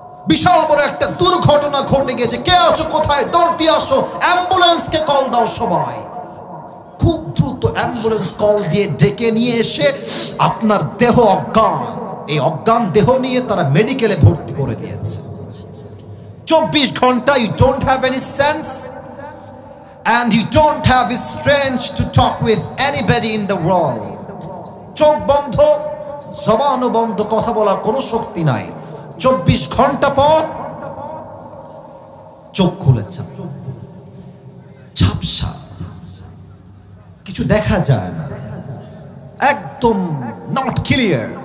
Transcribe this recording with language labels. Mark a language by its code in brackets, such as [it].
[bn] বিশাল বড় একটা দুর্ঘটনা ঘটে গেছে, কে আছো কোথায়, দৌড় দিয়ে আসো, অ্যাম্বুলেন্সকে কল দাও সবাই। খুব দ্রুত অ্যাম্বুলেন্স কল দিয়ে ডেকে নিয়ে এসে আপনার দেহ অজ্ঞান, এই অজ্ঞান দেহ নিয়ে তারা মেডিকেলে ভর্তি করে দিয়েছে। 24 ঘন্টা [en] You don't have any sense and you don't have the strength to talk with anybody in the world. [bn] চোখ বন্ধ, জবানও বন্ধ, কথা বলার কোনো শক্তি নাই। 24 ঘন্টা পর চোখ খুলেছে, ঝাপসা, কিছু দেখা যায় না, একদম [en] Not clear.